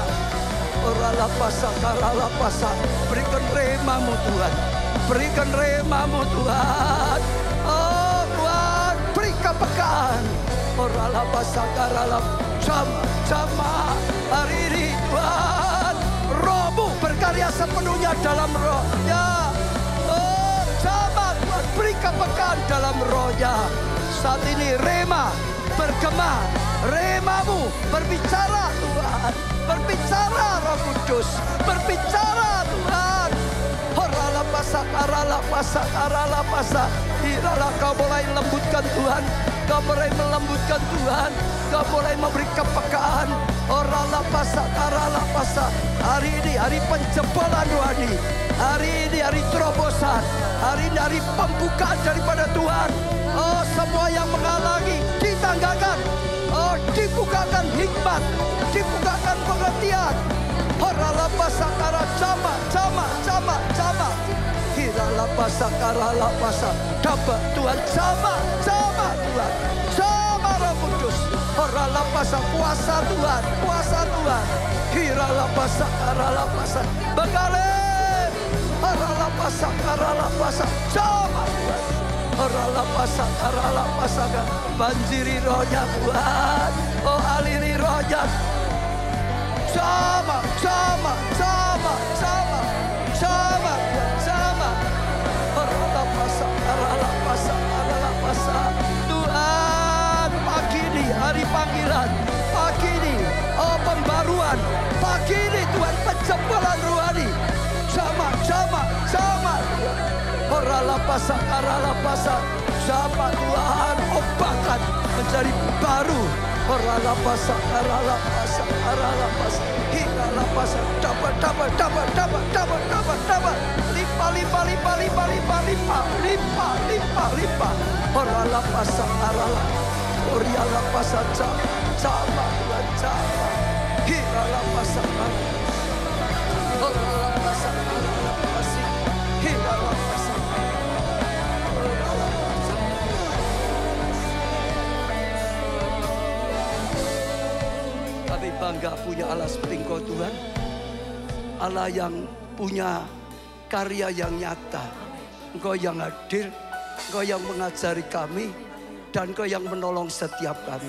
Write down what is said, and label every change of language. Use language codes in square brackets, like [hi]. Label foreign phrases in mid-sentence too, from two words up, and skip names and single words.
[id] Orala pasakara, pasak. Berikan rema-Mu Tuhan. Berikan rema-Mu Tuhan. Oh Tuhan, beri kepekaan. Orala pasakara, sama. Hari ini Tuhan, Roh-Mu berkarya sepenuhnya dalam rohnya. Oh sama Tuhan, beri kepekaan dalam rohnya. Saat ini rema bergema, rema-Mu berbicara Tuhan, berbicara Roh Kudus, berbicara Tuhan. Orala pasakara, pasak. Hirala, kau mulai lembutkan Tuhan, kau mulai melembutkan Tuhan, kau mulai memberi kepekaan. Orala pasakara, pasak. Hari ini hari penjebolan rohani, hari ini hari terobosan, hari ini hari pembukaan daripada Tuhan. Oh, semua yang menghalangi ditanggakan. Oh, dibukakan hikmat, dibukakan pengertian. Orala pasakara, jama. Hirala pasakara, pasak. Dapat Tuhan, jama Tuhan. Jama Roh Kudus. Orala pasak, kuasa Tuhan. Hirala pasakara, pasak. Mengalir. Orala pasakara, pasak. Jama Tuhan. Orala pasakara, banjiri rohnya Tuhan. Oh, aliri rohnya. Sama. Orala pasakara, pasak. Tuhan, pagi ini hari panggilan. Pagi ini, oh pembaruan. Pagi ini Tuhan, penjebolan rohani. Sama. Orala pasakara, pasak. Sama Tuhan, obakan menjadi baru. Orala pasakara, pasak. Hirala pasak. Dapat. Lipa. Orala pasakara. Oriala pasak. Sama Tuhan, sama. Hirala pasakara. Orala pasakara, pasak. Hirala pasak. Kami bangga punya Allah seperti Engkau Tuhan. Allah yang punya karya yang nyata. Engkau yang hadir, Engkau yang mengajari kami, dan Engkau yang menolong setiap kami.